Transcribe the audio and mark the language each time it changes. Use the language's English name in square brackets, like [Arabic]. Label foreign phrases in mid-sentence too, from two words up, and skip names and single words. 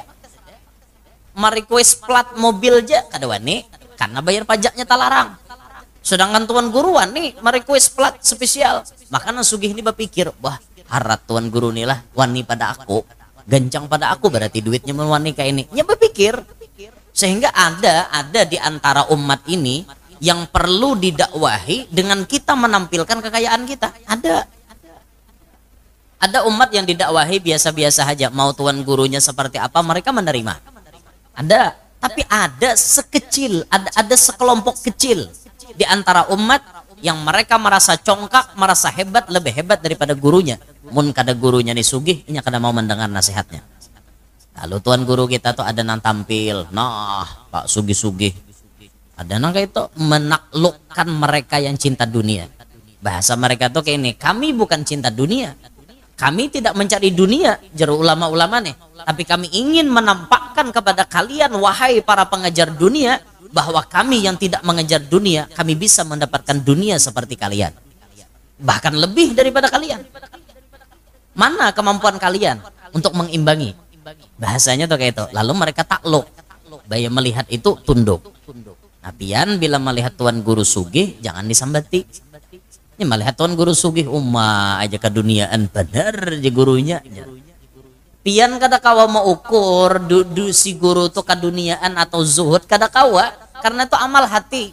[Banjar] Merequest plat mobil aja kada wani karena bayar pajaknya talarang. [Indonesian] Sedangkan tuan guru wani merequest plat spesial. [Banjar] Maka nang sugih ini berpikir, wah harat tuan guru nih lah wani pada aku, gancang pada aku, berarti duitnya wani kayak ini. [Indonesian] Ya berpikir. Sehingga ada di antara umat ini yang perlu didakwahi dengan kita menampilkan kekayaan kita. Ada umat yang didakwahi biasa-biasa saja, mau tuan gurunya seperti apa mereka menerima. Ada, tapi ada sekecil, ada sekelompok kecil di antara umat yang mereka merasa congkak, merasa hebat, lebih hebat daripada gurunya. [Banjar] Mun kada gurunya nih sugih, inya kada mau mendengar nasihatnya. [Indonesian] Lalu tuan guru kita tuh ada nang tampil, nah Pak sugih-sugih, ada nang kayak itu menaklukkan mereka yang cinta dunia. Bahasa mereka tuh kayak ini, kami bukan cinta dunia, kami tidak mencari dunia, jeru ulama-ulama nih, tapi kami ingin menampakkan kepada kalian wahai para pengejar dunia, bahwa kami yang tidak mengejar dunia, kami bisa mendapatkan dunia seperti kalian. bahkan lebih daripada kalian. Mana kemampuan kalian untuk mengimbangi? Bahasanya tuh kayak itu. Lalu mereka takluk. Baya melihat itu tunduk. [Banjar] Nah, pian bila melihat tuan guru sugih jangan disambati. [Indonesian] Ini melihat tuan guru sugih aja keduniaan bener je gurunya. [Banjar] Pian kada kawa mau ukur si guru tuh keduniaan atau zuhud kada kawa, karena itu amal hati.